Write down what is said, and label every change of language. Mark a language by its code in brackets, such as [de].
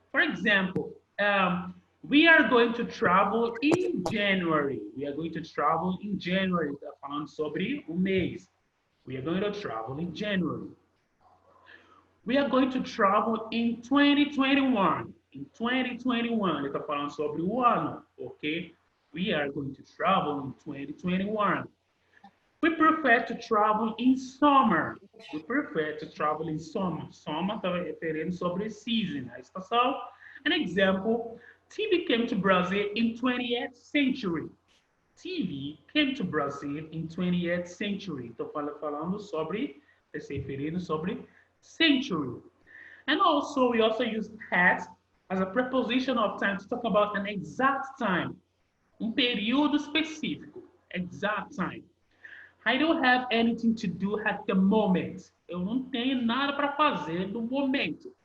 [en] For example, we are going to travel in January. We are going to travel in January. [pt] Está falando sobre o mês. [en] We are going to travel in January. We are going to travel in 2021. [pt] In 2021, ele está falando sobre o ano, ok? [en] We are going to travel in 2021. We prefer to travel in summer. We prefer to travel in summer. [pt] Summer está referindo sobre season, a estação. [en] An example, TV came to Brazil in 20th century. TV came to Brazil in 20th century. [pt] Estou falando sobre, se referindo sobre century. [en] And also, we also use at as a preposition of time to talk about an exact time. [pt] Período específico. [en] Exact time. I don't have anything to do at the moment. [pt] Eu não tenho nada para fazer no momento.